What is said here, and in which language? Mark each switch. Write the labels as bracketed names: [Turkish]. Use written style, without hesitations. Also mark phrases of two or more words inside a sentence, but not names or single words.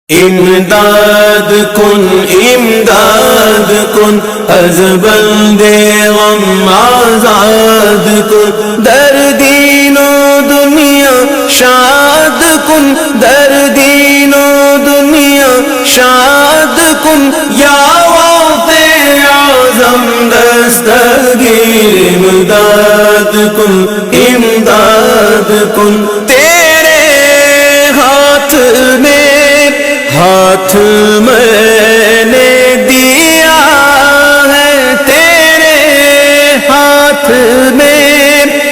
[Persian] امداد کن از بند غم آزاد کن، در دین و دنیا شاد کن، در دین و دنیا شاد کن، یا غوث اعظم دستگیر امداد [Urdu] کن، تیرے ہاتھ میں نے دیا ہے، تیرے ہاتھ میں